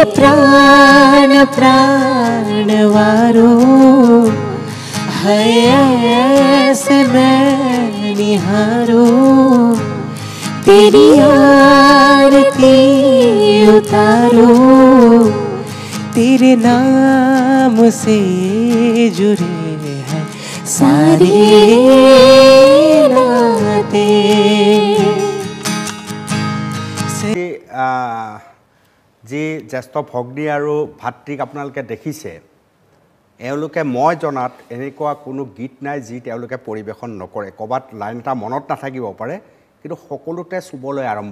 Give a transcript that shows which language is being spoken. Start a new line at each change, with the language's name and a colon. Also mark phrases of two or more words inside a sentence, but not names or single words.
Hindi: प्राण प्राण वारो है ऐसे मैं निहारो तेरी आरती उतारो तेरे नाम से जुड़े हैं सारे नाते
Assamese: যি জ্যেষ্ঠ ভগ্নী আৰু ভাতৃক আপোনালোকে দেখিছে এওঁলোকে মই জনাত এনেকুৱা কোনো গীত নাই যি তেওঁলোকে পৰিৱেশন নকৰে ক'ৰবাত লাইন এটা মনত নাথাকিব পাৰে কিন্তু সকলোতে চুবলৈ আৰম্ভ